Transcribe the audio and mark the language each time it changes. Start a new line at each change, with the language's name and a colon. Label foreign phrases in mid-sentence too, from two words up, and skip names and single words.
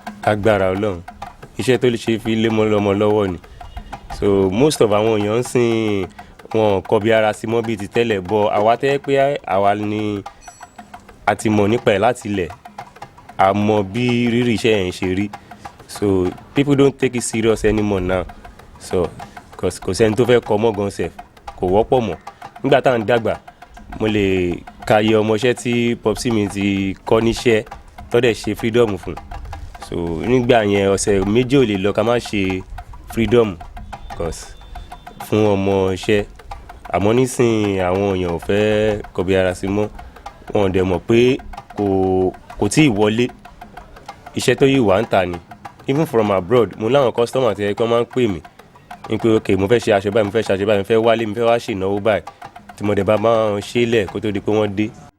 Yoruba: Agbára Ọlọ́run, iṣẹ́ tó lè ṣe fi lé mọ́ lọ́mọ lọ́wọ́ ni. So,
English: most of
Yoruba: àwọn èèyàn ń sìn, wọn kọbi ara sí mọ́ bíi ti tẹ́lẹ̀, but àwa tẹ́ pé àwa ni a ti mọ̀ nípa ẹ̀ láti ilẹ̀, a mọ bí rírì iṣẹ́ yẹn ṣe rí.
English: So, people don't take it serious anymore now.
Yoruba: So, 'cause kò sẹ́ni tó fẹ́ kọ́ mọ́ gan sef, kò wọ́pọ̀ mọ́. Nígbà tá à ń dàgbà, mo lè ka iye ọmọṣẹ́ tí popsi mi ti kọ́ níṣẹ́, tó dẹ̀ ṣe freedom fún. So, nígbà yẹn, ọ̀sẹ̀ méjì ò lè lọ ká má ṣe freedom, 'cause fún ọmọṣẹ́. Àmọ́ nísìnyí, àwọn èèyàn ò fẹ́ kọbi ara sí mọ́. Wọn ò dẹ̀ mọ̀ pé kò, kò tíì wọlé. Iṣẹ́ tó yìí wà ń tà ni.
English: Even from abroad,
Yoruba: mo láwọn customer tí ẹ kọ́ máa ń pè mí. Ní pé, "Okay, mo fẹ́ ṣe aṣọ báyìí, mo fẹ́ ṣe aṣọ báyìí, mo fẹ́ wálé, mo fẹ́ wá ṣe ìnáwó báyìí." Tí mo dẹ̀ bá máa ń ṣe é lẹ̀ kó tó di pé wọ́n dé.